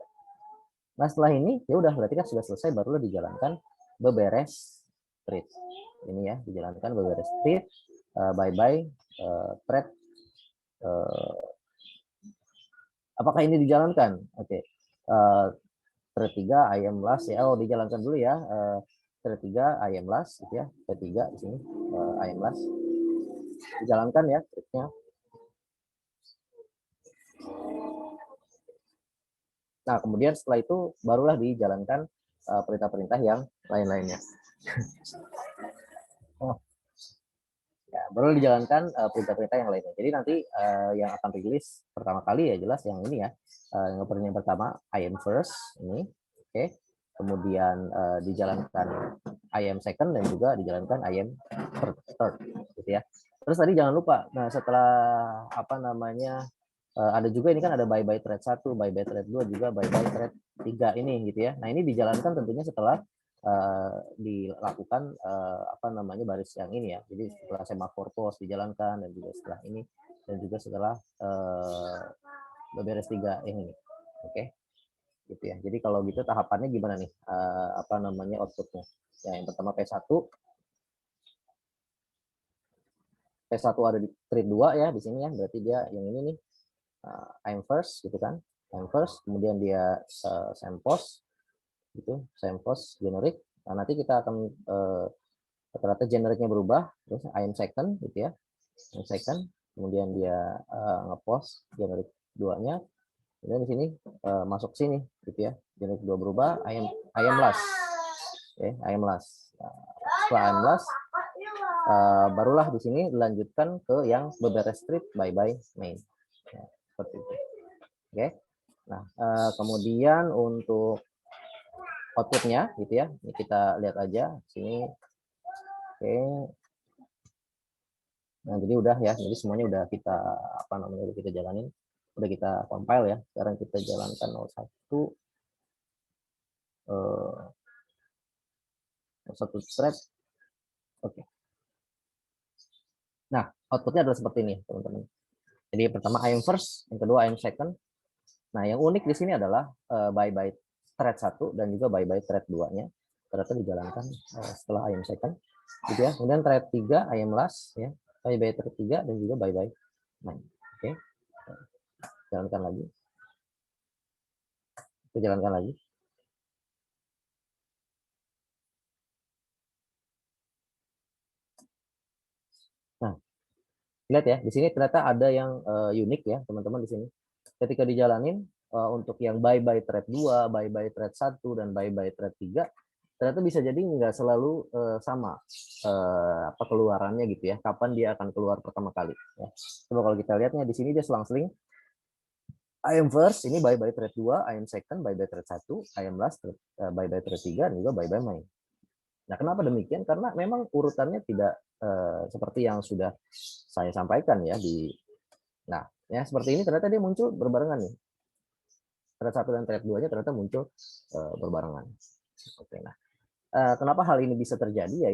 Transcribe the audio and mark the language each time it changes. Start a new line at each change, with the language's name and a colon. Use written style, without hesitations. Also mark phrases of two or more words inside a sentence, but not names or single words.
Indonesian: Nah, setelah ini ya udah berarti kan sudah selesai, barulah dijalankan beberes thread. Ini ya, dijalankan beberes thread,
English: bye bye thread.
Indonesian: Apakah ini dijalankan? Oke. Thread 3
English: I am last
Indonesian: ya. Oh, dijalankan dulu ya. Thread 3
English: I am last
Indonesian: gitu ya. Thread 3 di sini
English: I am last.
Indonesian: Dijalankan ya threadnya. Nah, kemudian setelah itu barulah dijalankan perintah-perintah yang lain-lainnya. Oh, ya, baru dijalankan perintah-perintah yang lainnya. Jadi nanti yang akan rilis pertama kali ya jelas yang ini ya. Yang pertama
English: I am first
Indonesian: ini, oke. Kemudian dijalankan
English: I am second
Indonesian: dan juga dijalankan
English: I am third
Indonesian: gitu ya. Terus tadi jangan lupa, nah setelah apa namanya ada juga ini kan ada
English: bye bye thread 1, bye bye thread 2
Indonesian: juga
English: bye bye thread 3
Indonesian: ini gitu ya. Nah, ini dijalankan tentunya setelah dilakukan apa namanya baris yang ini ya. Jadi setelah
English: semaphore pause
Indonesian: dijalankan dan juga setelah ini dan juga setelah beberes 3 yang ini. Oke. Gitu ya. Jadi kalau gitu tahapannya gimana nih? Apa namanya outputnya? Ya, yang pertama P1 ada di thread 2 ya di sini ya. Berarti dia yang ini nih.
English: I'm first
Indonesian: gitu kan.
English: I'm first,
Indonesian: kemudian dia sempos gitu, sempos generik. Nah, nanti kita akan rata-rata generiknya berubah, terus
English: I am second
Indonesian: gitu ya.
English: I am second,
Indonesian: kemudian dia ngepost generik 2-nya. Kemudian di sini masuk sini gitu ya. Generik 2 berubah,
English: I am last. Oke, I am last.
Indonesian: Setelah
English: I am last
Indonesian: barulah di sini dilanjutkan ke yang beberes strip
English: bye bye main.
Indonesian: Ya, seperti itu. Oke. Nah, kemudian untuk outputnya gitu ya, ini kita lihat aja sini. Oke. Nah, jadi udah ya, jadi semuanya udah kita apa namanya udah kita jalanin, udah kita compile ya. Sekarang kita jalankan 01 satu thread. Oke. Nah, outputnya adalah seperti ini, teman-teman. Jadi pertama
English: I am first,
Indonesian: yang kedua
English: I am second.
Indonesian: Nah, yang unik di sini adalah
English: bye bye thread 1
Indonesian: dan juga
English: bye bye thread 2-
Indonesian: nya ternyata dijalankan setelah
English: I am second
Indonesian: gitu ya. Kemudian thread 3
English: I am last
Indonesian: ya.
English: Bye bye thread 3
Indonesian: dan juga
English: bye bye main.
Indonesian: Oke. Jalankan lagi. Kita jalankan lagi. Nah, lihat ya, di sini ternyata ada yang unik ya, teman-teman di sini. Ketika dijalanin untuk yang
English: bye bye thread 2, bye bye thread 1
Indonesian: dan
English: bye bye thread 3
Indonesian: ternyata bisa jadi nggak selalu sama apa keluarannya gitu ya. Kapan dia akan keluar pertama kali ya. Coba kalau kita lihatnya di sini dia selang-seling.
English: I am first, ini bye bye thread 2, I am second, bye bye thread 1, I am last, bye bye thread 3
Indonesian: dan juga
English: bye bye main.
Indonesian: Nah, kenapa demikian? Karena memang urutannya tidak seperti yang sudah saya sampaikan ya di. Nah, ya seperti ini ternyata dia muncul berbarengan nih. Thread 1 dan thread 2-nya ternyata muncul berbarengan. Oke, nah kenapa hal ini bisa terjadi?